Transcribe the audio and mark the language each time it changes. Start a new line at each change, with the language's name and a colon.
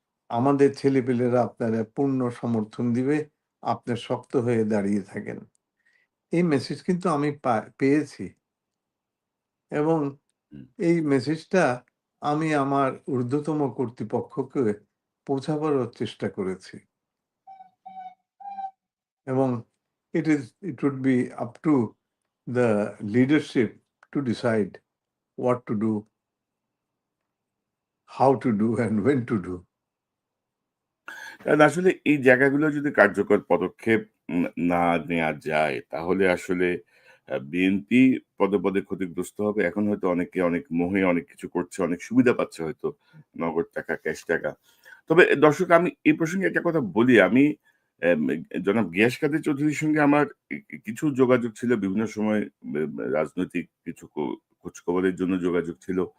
Bangla: আমাদের ছেলেপেলেরা আপনারে পূর্ণ সমর্থন দিবে। আপনি শক্ত হয়ে দাঁড়িয়ে থাকেন। এই মেসেজ কিন্তু আমি পেয়েছি, এবং হুম। এই মেসেজটা আমি আমার ঊর্ধ্বতম কর্তৃপক্ষকে পৌঁছাবারও চেষ্টা করেছি।
English: এবং it would be up to the leadership to decide what to do, how to do, and when to do.
Bangla: কারণ আসলে এই জায়গাগুলো যদি কার্যকর পদক্ষেপ না নেয়া যায়, তাহলে আসলে বিএনপি পদে ক্ষতিগ্রস্ত হবে। এখন হয়তো অনেকে অনেক মোহে অনেক কিছু করছে, অনেক সুবিধা পাচ্ছে হয়তো নগদ টাকা, ক্যাশ টাকা। তবে দর্শক আমি এই প্রসঙ্গে একটা কথা বলি। আমি এম জনাব গিয়াস কাদের চৌধুরীর সঙ্গে আমার কিছু যোগাযোগ ছিল বিভিন্ন সময় রাজনৈতিক কিছু খোঁজখবরের জন্য যোগাযোগ ছিল।